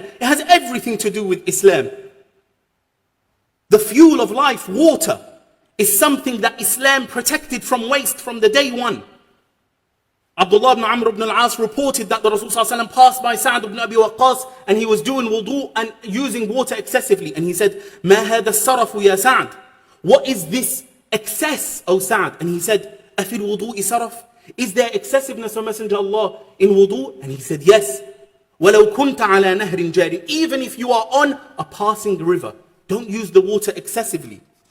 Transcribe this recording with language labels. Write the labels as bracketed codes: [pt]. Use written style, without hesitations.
[en] It has everything to do with Islam. The fuel of life, water, is something that Islam protected from waste from the day one. Abdullah ibn Amr ibn al-As reported that the Rasul ﷺ passed by Sa'd ibn Abi Waqqas and he was doing wudu and using water excessively. And he said, [ar] مَا هَذَا السَّرَفُ يَا سَعْدُ? [en] What is this excess, O Sa'd? And he said, [ar] أَفِي الْوُضُوءِ سَرَفُ? [en] Is there excessiveness, O Messenger of Allah, in wudu? And he said, yes. [ar] وَلَوْ كُنْتَ عَلَى نَهْرٍ جَارٍ? [en] Even if you are on a passing river, don't use the water excessively.